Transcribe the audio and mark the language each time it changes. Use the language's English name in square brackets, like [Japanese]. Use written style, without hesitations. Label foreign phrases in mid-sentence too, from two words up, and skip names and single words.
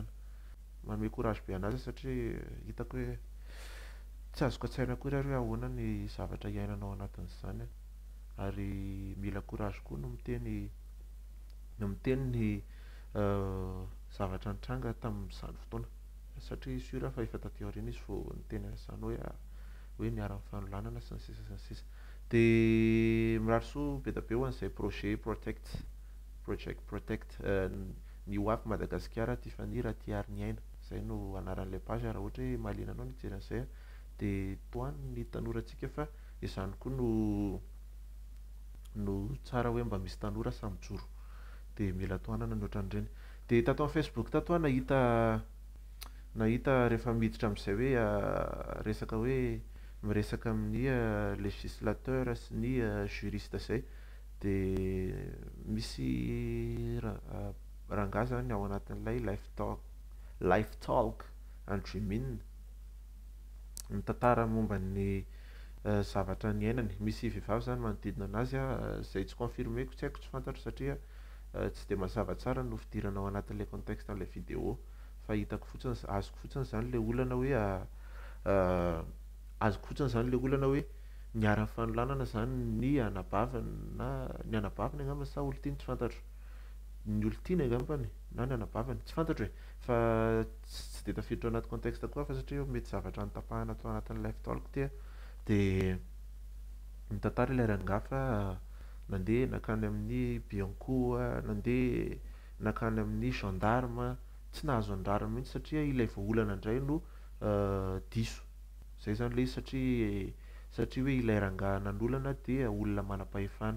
[Malagasy] Manome courage be anazy satria hitako hoe tsy azoko an-tsaina akory ary hoe ahoana ny zavatra iainanao anatin'izany ary mila courage koa no miteny ny zavatra nitranga tamin'izany fotoana satria sura fa efa taty aoriana izy vao niteny an'izany hoe niara-ny fanolanana sy ny sisa sy ny sisa dia mirarisoa be da be ho an'izay [English] project protect [Malagasy] ny hoavy Madagasikara Tiffany Raty-Arniaina izay no anaran'ilay page raha ohatra hoe mahaliana anao ny hijery an'izay dia toany ny tanorantsika fa izany koa no tsara hoe mba misy tanora samy joro dia mila toanana ny ohatran'ireny. Dia tato amin'ny Facebook tato nahita rehefa miditra amin'izay hoe resaka hoe miresaka amin'ny législateur sy ny juriste izay dia misy rangahy zany ao anatin'ilay [English] life talk and dreaming [Malagasy] mitantara momba ny zavatra ny ainany. Misy vehivavy zany manodidina anazy izay tsy confirmeko tsy haiko tsy fantatro satria tsy dia mazava tsara no fidirana ao anatin'ilay contexte an'ilay vidéo fa hitako fotsiny azoko fotsiny zany le olana hoe azoko fotsiny zany le olana hoe niara-ny fanolanana zany ny anabavany angamba sa olon-tiany tsy fantatro ny olon-tiany angambany na ny anabavany tsy fantatro fa tsy dia tafiditra anaty contexte koa fa satria mety zavatra nitapahana atao anatin'ny [English] life talk [Malagasy] dia mitantara ilay rangahy fa nandeha nakany amin'ny Bianco nandeha nakany amin'ny gendarme tsy nahazo andrarana mihitsy satria ilay voaolana indray no diso izay zany le izy satria hoe ilay rangahy nanolana dia olona manam-pahefana.